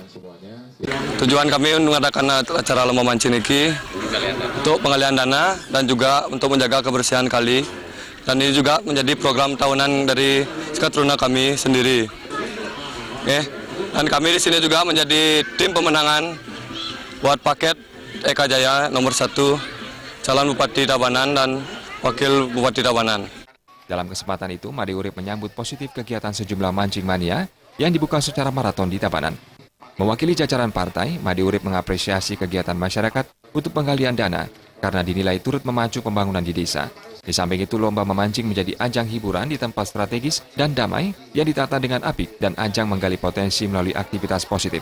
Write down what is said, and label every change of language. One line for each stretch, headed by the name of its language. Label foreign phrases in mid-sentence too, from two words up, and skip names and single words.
Indonesian: Tujuan kami mengadakan acara lomba mancing ini untuk penggalian dana dan juga untuk menjaga kebersihan kali. Dan ini juga menjadi program tahunan dari Seketeruna kami sendiri. Dan kami di sini juga menjadi tim pemenangan buat paket Eka Jaya nomor 1 calon Bupati Tabanan dan Wakil Bupati Tabanan. Dalam kesempatan itu, Made Urip menyambut positif kegiatan sejumlah mancing mania yang dibuka secara maraton di Tabanan. Mewakili jajaran partai, Made Urip mengapresiasi kegiatan masyarakat untuk penggalian dana karena dinilai turut memacu pembangunan di desa. Di samping itu, lomba memancing menjadi ajang hiburan di tempat strategis dan damai yang ditata dengan apik dan ajang menggali potensi melalui aktivitas positif.